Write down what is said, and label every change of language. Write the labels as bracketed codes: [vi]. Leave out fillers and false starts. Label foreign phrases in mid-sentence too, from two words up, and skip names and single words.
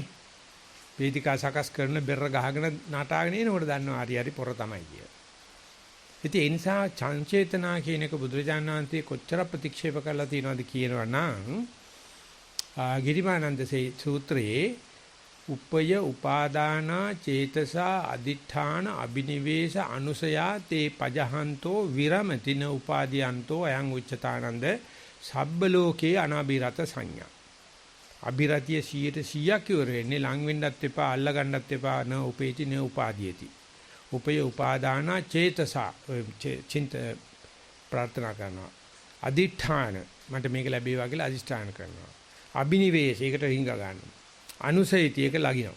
[si] වේදිකා සකස් කරන බෙර ගහගෙන නටාගෙන එනකොට දන්නවා හරි හරි පොර තමයි කියලා. ඉතින් ඒ නිසා චංචේතනා කියන එක බුදුරජාණන් වහන්සේ කොච්චර ප්‍රතික්ෂේප කරලා තියෙනවද කියනවා නම් ගිරිමානන්ද සූත්‍රයේ [pi] උපය උපාදාන චේතසා අදිඨාන අබිනිවේෂ අනුසයා තේ පජහන්තෝ විරමතින උපාදීයන්තෝ අයං උච්චතානන්ද සබ්බ ලෝකේ අනාබිරත සංඥා. [si] අබිරතිය 100% ඉවර වෙන්නේ ලං වෙන්නත් එපා අල්ල ගන්නත් එපා [pi] න උපේති න උපාදීයති. උපය උපාදාන චේතසා [si] චින්ත ප්‍රාර්ථනා කරනවා. අදිඨාන මට මේක ලැබේවා කියලා අදිෂ්ඨාන කරනවා. අබිනිවේෂ ඒකට රිංග ගන්නවා. අනුසයිති එක ලගිනවා.